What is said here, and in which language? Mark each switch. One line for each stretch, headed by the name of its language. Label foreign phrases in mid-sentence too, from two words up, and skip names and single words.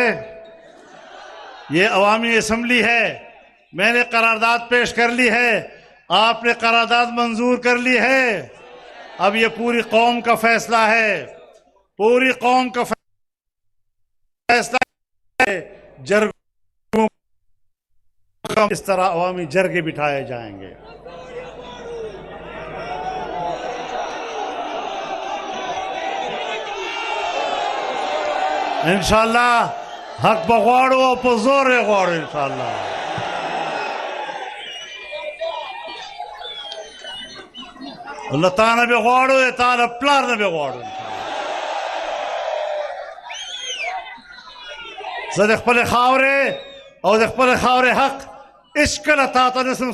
Urdu: یہ عوامی اسمبلی ہے، میں نے قرارداد پیش کر لی ہے، آپ نے قرارداد منظور کر لی ہے، اب یہ پوری قوم کا فیصلہ ہے، پوری قوم کا فیصلہ ہے۔ جرگوں اس طرح عوامی جرگے بٹھائے جائیں گے۔
Pashto: انشاءاللہ حق بغواړو په زور یې غواړو انشاءاللہ۔ الله تعالی به غواړو، تعالی پلار نه به غواړو زه د خپل خاورې او د خپل خاورې حق هیڅکله تا ته نشم